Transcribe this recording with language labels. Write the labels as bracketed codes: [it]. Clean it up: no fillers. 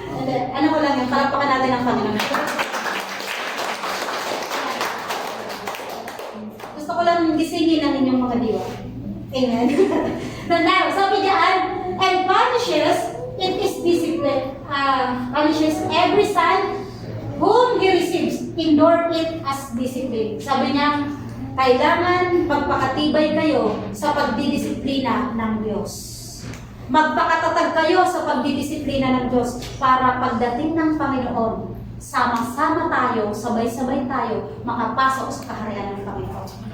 [tl] Ano ko lang yun, palakpakan natin ang Panginoon. Gusto ko lang gisingin ang inyong mga diwa. Amen. [en] Now, [tl] sabi diyan, [en] and punishes, it is discipline, punishes every son whom he receives, endure it as discipline. [tl] Sabi niya, kailangan magpakatibay kayo sa pagdidisiplina ng Diyos. Magpakatatag kayo sa pagdidisiplina ng Diyos para pagdating ng Panginoon, sama-sama tayo, sabay-sabay tayo, makapasok sa kaharian ng Panginoon.